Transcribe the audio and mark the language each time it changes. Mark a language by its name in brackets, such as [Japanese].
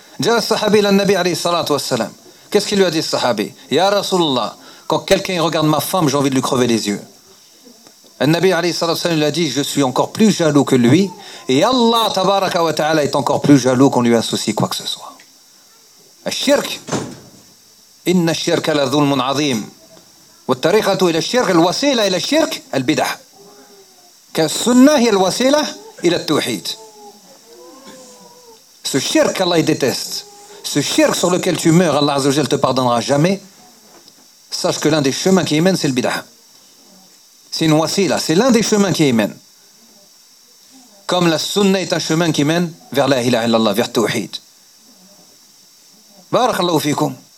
[French] Déjà le sahabi, le Nabi alayhi salatu wassalam, qu'est-ce qu'il lui a dit le sahabi? Ya Rasulullah, quand quelqu'un regarde ma femme, j'ai envie de lui crever les yeux. Le Nabi alayhi salatu wassalam lui a dit, je suis encore plus jaloux que lui, et Allah tabaraka wa ta'ala est encore plus jaloux qu'on lui associe quoi que ce soit. [Arabic] Al-shirk, inna shirka la dhulmun azim. والطريقة إلى الشرك الوسيلة إلى الشرك البدعة كالسنة هي الوسيلة إلى التوحيد. [French] Ce shirk Allah déteste, ce shirk sur lequel tu meurs Allah Azza wa Jalla te pardonnera jamais. Sache que l'un des chemins qui y mène c'est le bidah, c'est une wasila, c'est l'un des chemins qui y mène. Comme la sunna est un chemin qui mène vers la ilaha illallah, vers le tawhid. [Arabic] Barakallahu fikum.